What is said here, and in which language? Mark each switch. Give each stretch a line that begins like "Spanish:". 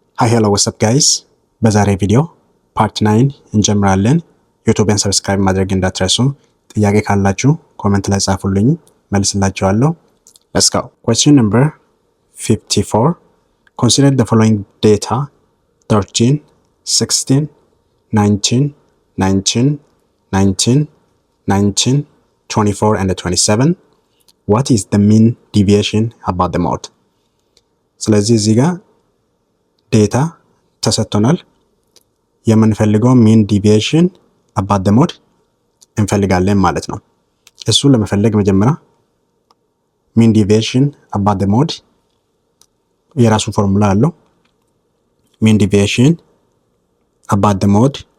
English: ሃይ ሄሎ ዋትስ አፕ ጋይስ፣
Amharic: በዛሬ ቪዲዮ ፓርት 9 እንጀምራለን። ዩቲዩብን ሰብስክራይብ ማድረግ እንዳትረሱ። ጥያቄ ካላችሁ ኮሜንት ላይ ጻፉልኝ፣ መልስላችኋለሁ።
English: Let's go. Question number 54. Consider the following data: 13, 16, 19, 19, 19, 19, 24 and 27. What is the mean deviation about the mode?
Amharic: ስለዚህ እዚህ ጋር ዴታ ተሰጥቶናል። የምንፈልገው
English: ሚን ዲቪዬሽን አባት ዘ ሞድ
Amharic: እንፈልጋለን ማለት ነው። እሱ ለመፈለግ መጀመሪያ ሚን ዲቪዬሽን አባት ዘ ሞድ የራሱ ፎርሙላ አለው። ሚን ዲቪዬሽን አባት ዘ ሞድ